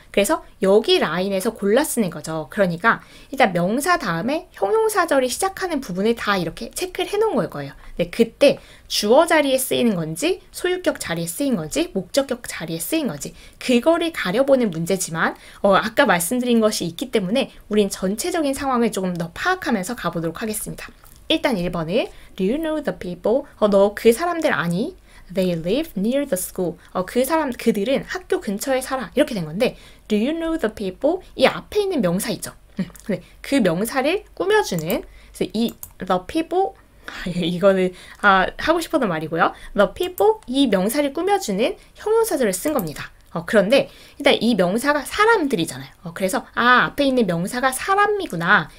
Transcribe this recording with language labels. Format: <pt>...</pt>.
<ko>그래서 여기 라인에서 골라 쓰는 거죠. 그러니까 일단 명사 다음에 형용사절이 시작하는 부분을 다 이렇게 체크를 해놓은 거예요. 네, 그때 주어 자리에 쓰이는 건지 소유격 자리에 쓰인 건지 목적격 자리에 쓰인 건지 그거를 가려보는 문제지만 아까 말씀드린 것이 있기 때문에 우린 전체적인 상황을 조금 더 파악하면서 가보도록 하겠습니다.</ko> <en>일단 1번을 Do you know the people?</en> <ko>너 그 사람들 아니?</ko> <en>They live near the school.</en> <ko>그들은 학교 근처에 살아. 이렇게 된 건데</ko> <en>Do you know the people?</en> <ko>이 앞에 있는 명사 있죠. 근데 그 명사를 꾸며주는 그래서 이 the people 이거는 하고 싶었던 말이고요. The people 이 명사를 꾸며주는 형용사절을 쓴 겁니다. 그런데 일단 이 명사가 사람들이잖아요. 그래서 앞에 있는 명사가 사람이구나.</ko>